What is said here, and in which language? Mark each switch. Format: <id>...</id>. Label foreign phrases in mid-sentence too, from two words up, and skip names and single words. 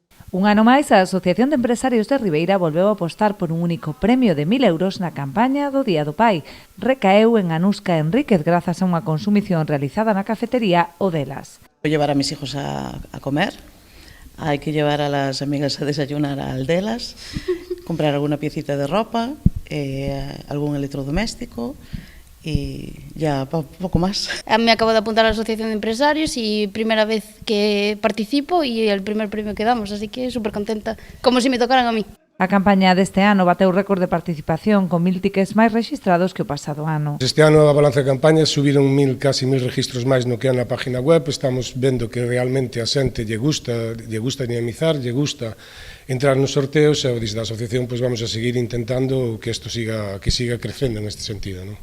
<gl>Un ano máis, a Asociación de Empresarios de Ribeira volveu a apostar por un único premio de 1.000 euros na campaña do Día do Pai. Recaeu en Anuska Enríquez grazas a unha consumición realizada na cafetería O Delas.</gl> <es>Voy a llevar a mis hijos a comer, hay que llevar a las amigas a desayunar al Delas, comprar alguna piecita de ropa, algún electrodoméstico y ya poco más. Me acabo de apuntar a la Asociación de Empresarios y primera vez que participo y el primer premio que damos, así que súper contenta, como si me tocaran a mí.</es> <gl>A campaña deste ano bateu récord de participación con 1.000 tickets máis rexistrados que o pasado ano. Este ano a balanza de campaña subiron casi 1.000 registros máis no que é na página web. Estamos vendo que realmente a xente lle gusta dinamizar, lle gusta entrar nos sorteos e desde a asociación pois vamos a seguir intentando que isto siga crecendo neste sentido, non?</gl>